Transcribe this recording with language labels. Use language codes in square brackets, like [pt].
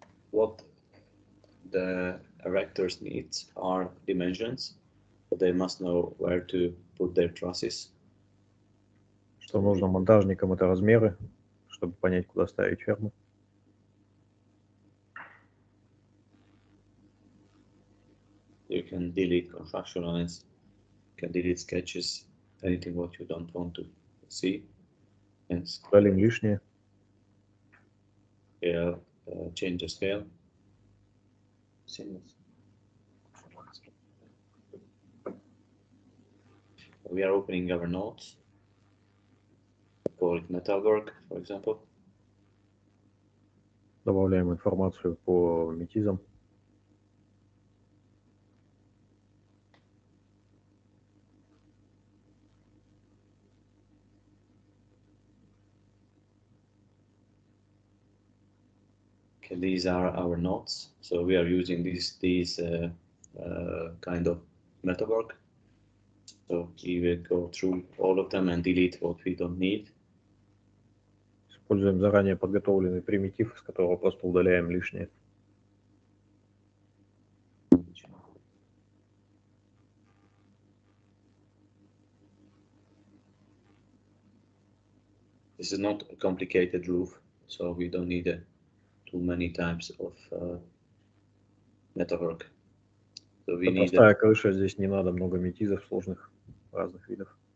[en] What the erectors needs are dimensions. So they must know where to put their trusses. [ru] Что нужно монтажникам, это размеры, чтобы понять, куда ставить ферму. [en] You can delete construction lines, you can delete sketches, anything what you don't want to see. And [ru] Удалим лишнее. [en] Scale, change the scale. we are opening our notes. Call it metalwork, for example. [ru] Добавляем информацию по метизам. [en] Okay, these are our notes. So we are using these kind of metalwork. So we will go through all of them and delete what we don't need. [ru] Используем заранее подготовленный примитив, из которого просто удаляем лишнее. [en] This is not a complicated roof, so we don't need too many types of metalwork. So we [ru] Это [en] need [ru] простая крыша, здесь не надо много метизов сложных разных видов.